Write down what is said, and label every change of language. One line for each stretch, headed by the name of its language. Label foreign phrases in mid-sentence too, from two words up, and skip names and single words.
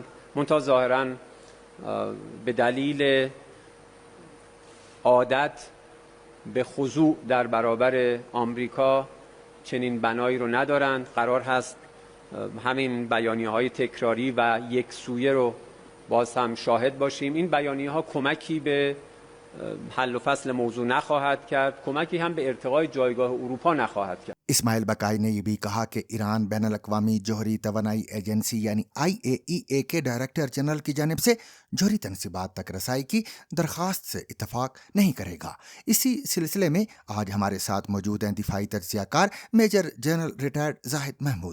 Persian: منتها ظاهراً به دلیل عادت به خضوع در برابر آمریکا چنین بنایی رو ندارند. قرار هست همین بیانیه‌های تکراری و یکسویه رو باز هم شاهد باشیم. این بیانیه‌ها کمکی به حل و فصل موضوع نخواهد کرد، کمکی هم به ارتقای جایگاه اروپا نخواهد کرد.
Urdu: اسماعیل بقائی نے یہ بھی کہا کہ ایران بین الاقوامی جوہری توانائی ایجنسی یعنی IAEA کے ڈائریکٹر جنرل کی جانب سے جوہری تنصیبات تک رسائی کی درخواست سے اتفاق نہیں کرے گا۔ اسی سلسلے میں آج ہمارے ساتھ موجود ہیں دفاعی تجزیہ کار میجر جنرل ریٹائرڈ زاہد محمود۔